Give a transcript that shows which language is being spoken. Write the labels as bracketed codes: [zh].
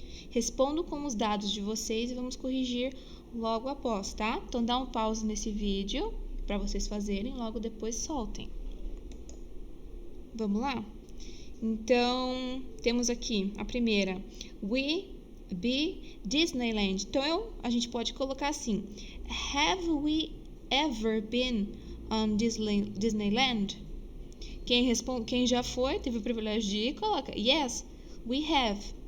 [pt] Respondo com os dados de vocês e vamos corrigir logo após, tá? Então, dá um pause nesse vídeo para vocês fazerem, logo depois soltem. Vamos lá? Então, temos aqui a primeira. [en] We be Disneyland. [pt] Então, a gente pode colocar assim. [en] Have we ever been on Disneyland? [pt] Quem já foi, teve o privilégio de ir, coloca [en] yes, we have.